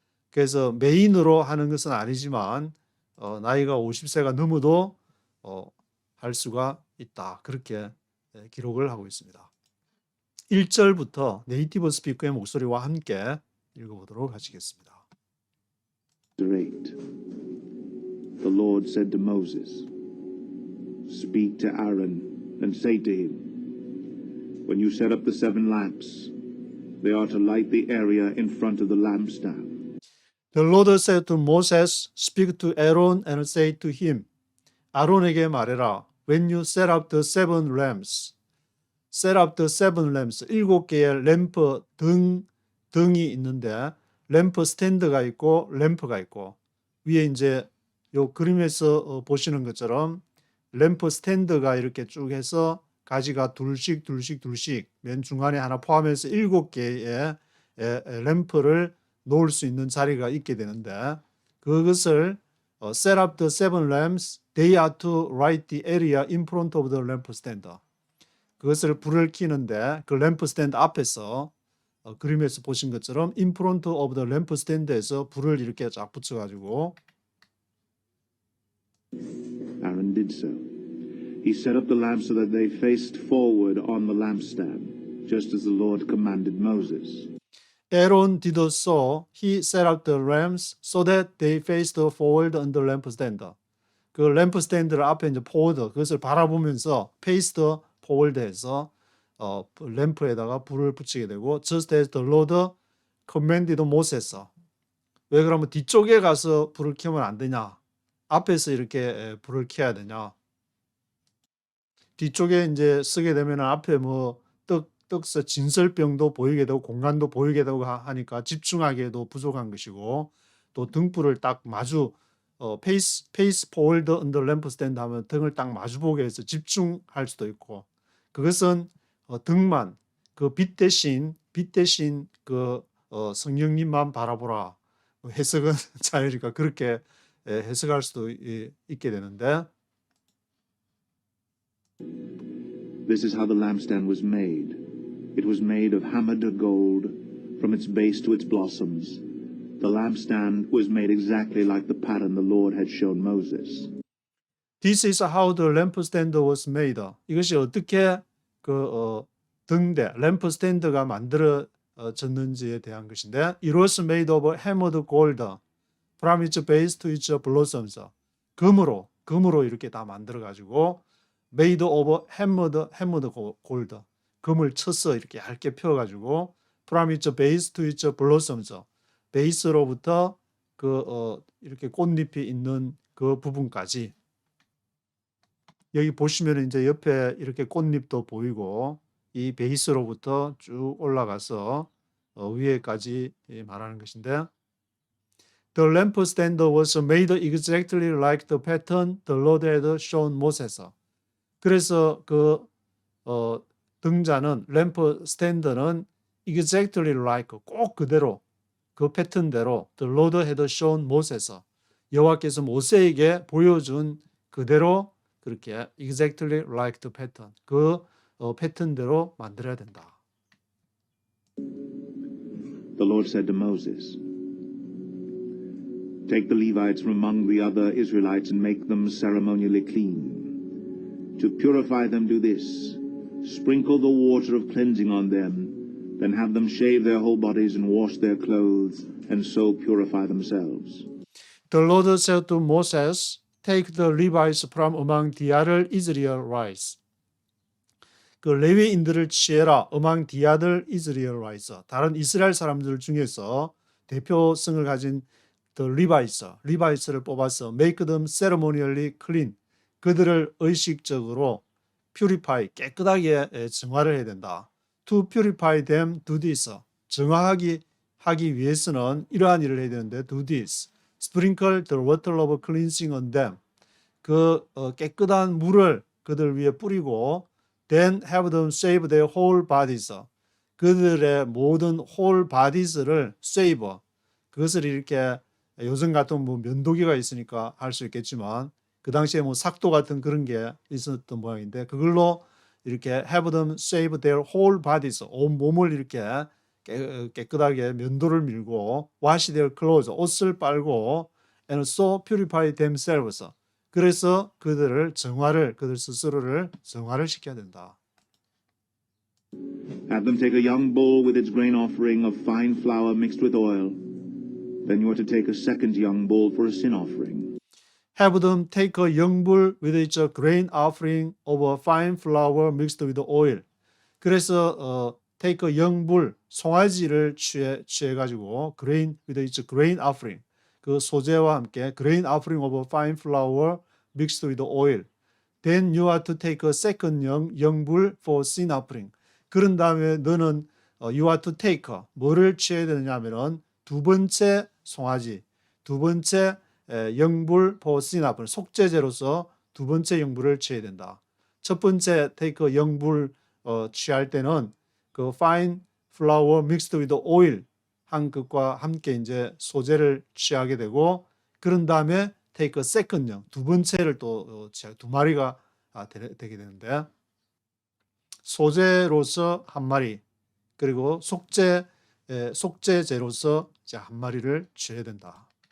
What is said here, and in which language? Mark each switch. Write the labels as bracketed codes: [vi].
[ko] 그래서 메인으로 하는 것은 아니지만 나이가 50세가 넘어도 할 수가 있다. 그렇게 기록을 하고 있습니다. 1절부터 네이티브 스피커의 목소리와 함께 읽어보도록 하시겠습니다. 8. [en] The Lord said to Moses, Speak to Aaron and say to him, When you set up the 7 lamps, they are to light the area in front of the lampstand. The Lord said to Moses, Speak to Aaron and say to him, [ko] 아론에게 말해라. [en] When you set up the 7 lamps, [ko] set up the 7 lamps, 7개의 램프 등이 있는데 램프 스탠드가 있고 램프가 있고 위에 이제 요 그림에서 보시는 것처럼 램프 스탠드가 이렇게 쭉 해서 가지가 둘씩 맨 중간에 하나 포함해서 7개의 램프를 놓을 수 있는 자리가 있게 되는데 그것을 [en] set up the 7 lamps, they are to light the area in front of the lamp stand. [ko] 그것을 불을 켜는데 그 램프 스탠드 앞에서 그림에서 보신 것처럼 [en] in front of the lamp stand [ko] 에서 불을 이렇게 쫙 붙여가지고 [en] Aaron did so. He set up the lamps so that they faced forward on the lampstand, just as the Lord commanded Moses. Aaron did so. He set up the lamps so that they faced forward on the lampstand. [ko] 그 램프 스탠드를 앞에 이제 forward 그것을 바라보면서 [en] faced forward [ko] 해서 램프에다가 불을 붙이게 되고 [en] just as the Lord commanded Moses. [ko] 왜 그러면 뒤쪽에 가서 불을 켜면 안 되냐? 앞에서 이렇게 불을 켜야 되냐? 뒤쪽에 이제 쓰게 되면 앞에 뭐 떡서 진설병도 보이게 되고 공간도 보이게 되고 하니까 집중하기에도 부족한 것이고 또 등불을 딱 마주 페이스 포홀드 언더 램프 스탠드 하면 등을 딱 마주보게 해서 집중할 수도 있고 그것은 등만 그 빛 대신 그 성령님만 바라보라 해석은 자유니까 그렇게 해석할 수도 있게 되는데 [en] This is how the lampstand was made. It was made of hammered gold from its base to its blossoms. The lampstand was made exactly like the pattern the Lord had shown Moses. This is how the lampstand was made. [ko] 이것이 어떻게 그 등대 램프스탠드가 만들어졌는지에 대한 것인데 [en] It was made of hammered gold from its base to its blossoms. [ko] 금으로 이렇게 다 만들어 가지고 [en] made of hammered gold. [ko] 금을 쳐서 이렇게 얇게 펴 가지고 [en] from its base to its blossoms. [ko] 베이스로부터 이렇게 꽃잎이 있는 그 부분까지 여기 보시면 이제 옆에 이렇게 꽃잎도 보이고 이 베이스로부터 쭉 올라가서 위에까지 말하는 것인데 [en] The lampstand was made exactly like the pattern the Lord had shown Moses. [ko] 그래서 등자는 램프 스탠드는 [en] exactly like [ko] 꼭 그대로 그 패턴대로 [en] the Lord had shown Moses. [ko] 여호와께서 모세에게 보여준 그대로 그렇게 [en] exactly like the pattern [ko] 그 패턴대로 만들어야 된다. [en] The Lord said to Moses, Take the Levites from among the other Israelites and make them ceremonially clean. To purify them do this, sprinkle the water of cleansing on them, then have them shave their whole bodies and wash their clothes, and so purify themselves. The Lord said to Moses, Take the Levites from among the other Israelites. [ko] 그 레위인들을 취해라. [en] among the other Israelites. [ko] 다른 이스라엘 사람들 중에서 대표성을 가진 the Levites를 뽑아서 [en] make them ceremonially clean. [ko] 그들을 의식적으로 purify, 깨끗하게 정화를 해야 된다. [en] To purify them, do this. [ko] 정화하기 위해서는 이러한 일을 해야 되는데 [en] do this. Sprinkle the water of cleansing on them. [ko] 그 깨끗한 물을 그들 위에 뿌리고 [en] then have them shave their whole bodies. [ko] 그들의 모든 [en] whole bodies [ko] 를 shave. 그것을 이렇게 요즘 같은 뭐 면도기가 있으니까 할 수 있겠지만 그 당시에 뭐 삭도 같은 그런 게 있었던 모양인데 그걸로 이렇게 [en] have them shave their whole bodies. [ko] 온 몸을 이렇게 깨끗하게 면도를 밀고 [en] wash their clothes. [ko] 옷을 빨고 [en] and so purify themselves. [ko] 그래서 그들 스스로를 정화를 시켜야 된다. [en] Have them take a young bull with its grain offering of fine flour mixed with oil. Then you are to take a second young bull for a sin offering. Have them take a young bull with its grain offering of a fine flour mixed with oil. 그래서 take a young bull, [ko] 송아지를 취해가지고 [en] grain with its grain offering, [ko] 그 소재와 함께 [en] grain offering of a fine flour mixed with oil. Then you are to take a second young bull for sin offering. [ko] 그런 다음에 너는 [en] you are to take [ko] 뭐를 취해야 되느냐 하면은 두 번째 송아지, 두 번째 영불 [en] for sin offering, [ko] 속죄제로서 두 번째 영불을 취해야 된다. 첫 번째 take 영불 취할 때는 그 [en] fine flour mixed with oil [ko] 한 것과 함께 이제 소재를 취하게 되고, 그런 다음에 take a second 영, 두 번째를 또 취하게, 두 마리가 되게 되는데, 소재로서 한 마리, 그리고 속죄제로서 이제 한 마리를 취해야 된다.